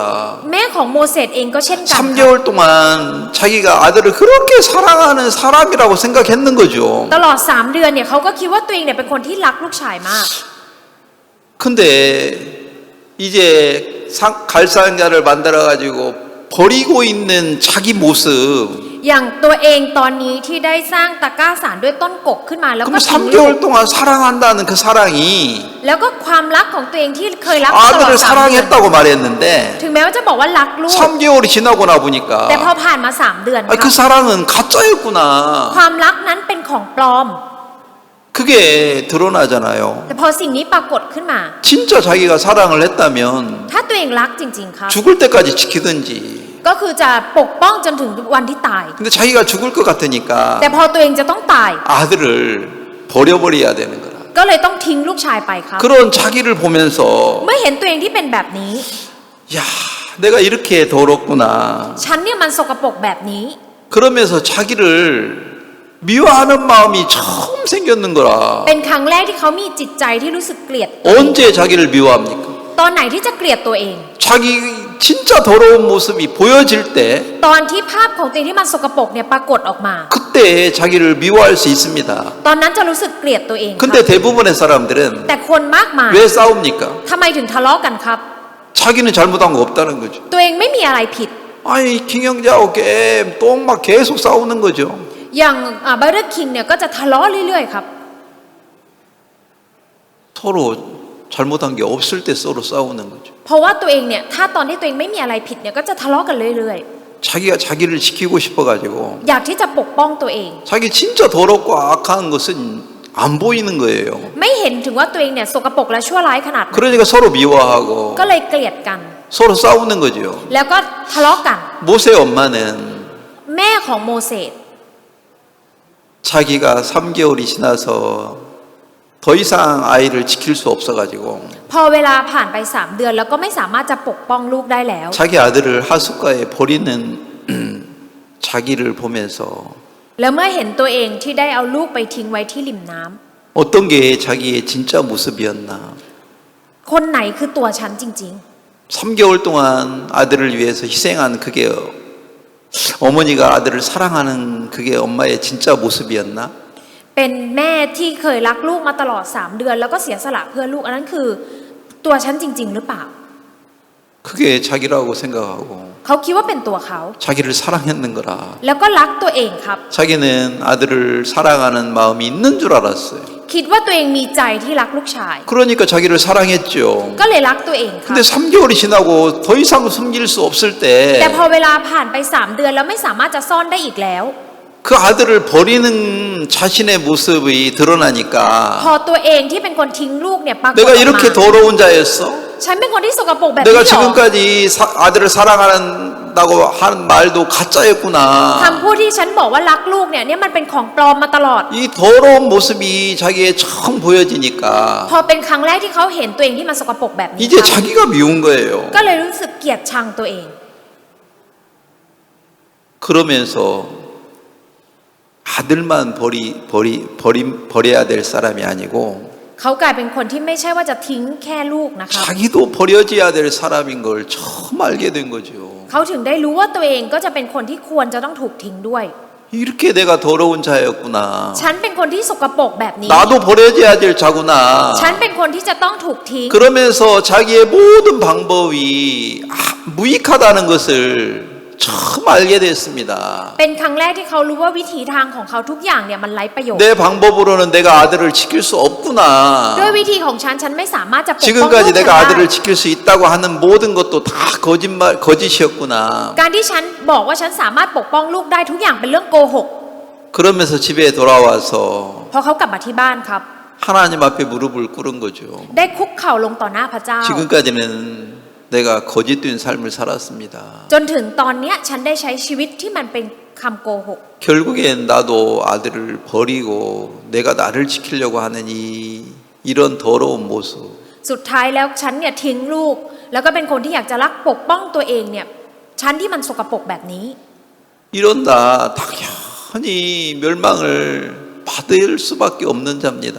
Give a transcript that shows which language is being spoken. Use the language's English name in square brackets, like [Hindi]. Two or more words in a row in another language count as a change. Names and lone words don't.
[Thai] แม่ของโมเสสเองก็เช่นกันครับ [Korean] 3개월 동안 자기가 아들을 그렇게 사랑하는 사람이라고 생각했는 거죠. [Thai] ตลอด3 เดือนเนี่ยเขาก็คิดว่าตัวเองเนี่ยเป็นคนที่รักลูกชายมาก [Korean] 근데 이제 갈상자를 만들어 가지고 버리고 있는 자기 모습. [Thai] อย่างตัวเองตอนนี้ที่ได้สร้างตะกร้าสารด้วยต้นกกขึ้นมาแล้ว [Korean] 그럼 [Thai] ก็ทิ้งลูก [Korean] 3개월 동안 사랑한다는 그 사랑이 [Thai] แล้วก็ความรักของตัวเองที่เคยรักมาตลอด [Korean] 아들을 [Thai] 3 เดือน [Korean] 사랑했다고 말했는데 [Thai] ถึงแม้ว่าจะบอกว่ารักลูก [Korean] 3개월이 지나고 나 [Thai] แต่พอ [Korean] 보니까 [Thai] ผ่านมา3 เดือนค [Korean] 그 [Thai] รับ [Korean] 사랑은 가짜였구나. [Thai] ความรักนั้นเป็นของปลอม [Korean] 그게 드러나잖아요. [Thai] แต่พอสิ่งนี้ปรากฏขึ้นมา [Korean] 진짜 자기가 사랑을 했다면 [Thai] ถ้าตัวเองรักจริง ๆ ครับ [Korean] 죽을 때까지 지키든지. [Thai] ก็คือจะปกป้องจนถึงวันที่ตาย [Korean] 근데 자기가 죽을 것 같으니까 [Thai] แต่พอตัวเองจะต้องตาย [Korean] 아들을 버려버려야 되는 거라. [Thai] ก็เลยต้องทิ้งลูกชายไปครับ [Korean] 그런 자기를 보면서 [Thai] เมื่อเห็นตัวเองที่เป็นแบบนี้ [Korean] 야, 내가 이렇게 더럽구나. [Thai] ฉันเนี่ยมันสกปรกแบบนี้ [Korean] 그러면서 자기를 미워하는 마음이 처음 생겼는 거라. [Thai] เป็นครั้งแรกที่เขามีจิตใจที่รู้สึกเกลียด [Korean] 언제 자기를 미워합니까? [Thai] ตอนไหนที่จะเกลียดตัวเอง [Korean] 자기 진짜 더러운 모습이 보여질 때 [Thai] ตอนที่ภาพของตัวเองที่มันสกปรกเนี่ยปรากฏออกมา [Korean] 그때 자기를 미워할 수 있습니다. [Thai] ตอนนั้นจะรู้สึกเกลียดตัวเองครับ [Korean] 근데 대부분의 사람들은 [Thai] แต่คนมากมาย [Korean] 왜 싸웁니까? [Thai] ทำไมถึงทะเลาะกันครับ [Korean] 자기는 잘못한 거 없다는 거죠. [Thai] ตัวเองไม่มีอะไรผิด [Korean] 아니 김영자하고 똥막 계속 싸우는 거죠. [Thai] อย่างบาร์เรอร์คิงเนี่ยก็จะทะเลาะเรื่อยๆครับ [Korean] 서로 잘못한 게 없을 때 서로 싸우는 거죠. [Thai] เพราะว่าตัวเองเนี่ยถ้าตอนที่ตัวเองไม่มีอะไรผิดเนี่ยก็จะทะเลาะกันเรื่อย [Korean] 자기가 자기를 지키고 싶어가지고 [Thai] ๆ อยากที่จะปกป้องตัวเอง [Korean] 자기 진짜 더럽고 악한 것은 안 보이는 거예요. [Thai] ไม่เห็นถึงว่าตัวเองเนี่ยสกปรกและชั่วร้ายขนาดนั้น [Korean] 그러니까 서로 미워하고 [Thai] ก็เลยเกลียดกัน [Korean] 서로 싸우는 거죠. [Thai] แล้วก็ทะเลาะกัน [Korean] 모세의 엄마는 [Thai] แม่ของโมเสส [Korean] 자기가 3개월이 지나서 더 이상 아이를 지킬 수 없어가지고 [Thai] พอเวลาผ่านไป3 เดือนแล้วก็ไม่สามารถจะปกป้องลูกได้แล้ว [Korean] 자기 아들을 하숫가에 버리는 자기를 보면서 [Thai] แล้วเมื่อเห็นตัวเองที่ได้เอาลูกไปทิ้งไว้ที่ริมน้ำ [Korean] 어떤 게 자기의 진짜 모습이었나. [Thai] คนไหนคือตัวฉันจริง [Korean] 3개월 동안 아들을 위해서 희생한 그게 어머니가 아들을 사랑하는 그게 엄마의 진짜 모습이었나? [Thai] ๆ เป็นแม่ที่เคยรักลูกมาตลอด3 เดือนแล้วก็เสียสละเพื่อลูกอันนั้นคือตัวฉันจริง ๆ หรือเปล่า [Korean] 그게 자기라고 생각하고 [Thai] เขาคิดว่าเป็นตัวเขา [Korean] 자기를 사랑했는 거라. [Thai] แล้วก็รักตัวเองครับ [Korean] 자기는 아들을 사랑하는 마음이 있는 줄 알았어요. [Thai] คิดว่าตัวเองมีใจที่รักลูกชาย [Korean] 그러니까 자기를 사랑했죠. [Thai] ก็เลยรักตัวเองครับ [Korean] 근데 3개월이 지나고 더 이상 숨길 수 없을 [Thai] แต่ [Korean] 때 [Thai] พอเวลาผ่านไป3 เดือนแล้วไม่สามารถจะซ่อนได้อีกแล้ว [Korean] 그 아들을 버리는 자신의 모습이 [Thai] พ [Korean] 드러나니까 [Thai] อตัวเองที่เป็นคนทิ้งลูกเนี่ยปรากฏอ [Korean] 내가 [Thai] อก [Korean] 이렇게 [Thai] มา [Korean] 더러운 자였어? [Thai] ฉันเป็นคนที่สกปรกแบบนี้ [Korean] 내가 [Thai] เหรอ [Korean] 지금까지 아들을 사랑한다고 하는 말도 가짜였구나. [Thai] คำพูดที่ฉันบอกว่ารักลูกเนี่ยมันเป็นของปลอมมาตลอด [Korean] 이 더러운 모습이 자기의 처음 보여지니까 [Thai] พอเป็นครั้งแรกที่เขาเห็นตัวเองที่มันสกปรกแบบนี้ [Korean] 이제 자기가 미운 거예요. [Thai] ก็เลยรู้สึกเกลียดชังตัวเอง [Korean] 그러면서 아들만 버려야 될 사람이 아니고 [Thai] เขากลายเป็นคนที่ไม่ใช่ว่าจะทิ้งแค่ลูกนะคะ [Korean] 자기도 버려져야 될 사람인 걸 처음 알게 된 거죠. [Thai] เขาถึงได้รู้ว่าตัวเองก็จะเป็นคนที่ควรจะต้องถูกทิ้งด้วย [Korean] 이렇게 내가 더러운 자였구나. [Thai] ฉันเป็นคนที่สกปรกแบบนี้ [Korean] 나도 버려져야 될 자구나. [Thai] ฉันเป็นคนที่จะต้องถูกทิ้ง [Korean] 그러면서 자기의 모든 방법이 무익하다는 것을 처음 알게 됐습니다. [Thai] เป็นครั้งแรกที่เขารู้ว่าวิถีทางของเขาทุกอย่างเนี่ยมันไร้ประโยชน์ [Korean] 내 방법으로는 내가 아들을 지킬 수 없구나. [Thai] ด้วยวิธีของฉันไม่สามารถจะปกป้องลูก [Korean] 지금까지 [Thai] ฉัน [Korean] 내가 [Thai] ได้ [Korean] 아들을 지킬 수 있다고 하는 모든 것도 다 거짓이었구나. [Thai] การที่ฉันบอกว่าฉันสามารถปกป้องลูกได้ทุกอย่างเป็นเรื่องโกหก [Korean] 그러면서 집에 돌아와서 [Thai] พอเขากลับมาที่บ้านครับ [Korean] 하나님 앞에 무릎을 꿇은 거죠. [Thai] ได้คุกเข่าลงต่อหน้าพระเจ้า [Korean] 지금까지는 내가 거짓된 삶을 살았습니다. [Thai] จนถึงตอนเนี้ยฉันได้ใช้ชีวิตที่มันเป็นคำโกหก [Korean] 결국엔 나도 아들을 버리고 내가 나를 지키려고 하는 이런 더러운 모습. [Thai] สุดท้ายแล้วฉันเนี่ยทิ้งลูก แล้วก็เป็นคนที่อยากจะรักปกป้องตัวเองเนี่ยฉันที่มันสกปรกแบบนี้ [Korean] 이런다 당연히 멸망을 받을 수밖에 없는 자입니다.